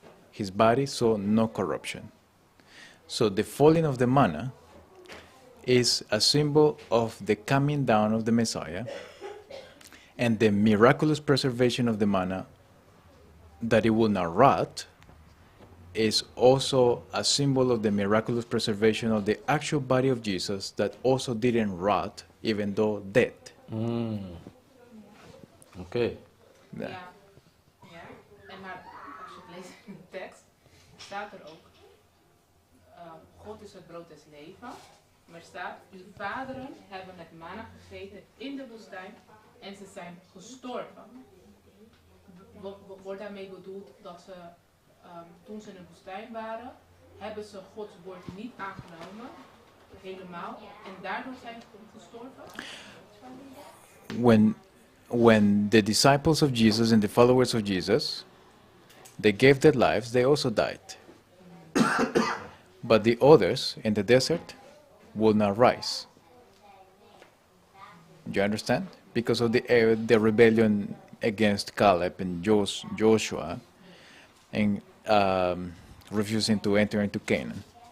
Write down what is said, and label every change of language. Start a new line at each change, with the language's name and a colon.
English: His body saw no corruption. So the falling of the manna is a symbol of the coming down of the Messiah, and the miraculous preservation of the manna, that it will not rot, is also a symbol of the miraculous preservation of the actual body of Jesus that also didn't rot, even though dead.
Dutch: Oké. Ja. En maar als je het leest in de tekst, staat er ook, God is het brood des leven. Maar staat, uw vaderen hebben het manna gegeten in de woestijn en ze zijn gestorven. Wordt daarmee bedoeld dat ze, toen ze in de woestijn waren, hebben ze Gods woord niet aangenomen, helemaal, en daardoor zijn ze gestorven?
English: When the disciples of Jesus and the followers of Jesus, they gave their lives, they also died. But the others in the desert will not rise. Do you understand? Because of the rebellion against Caleb and Joshua, and refusing to enter into Canaan.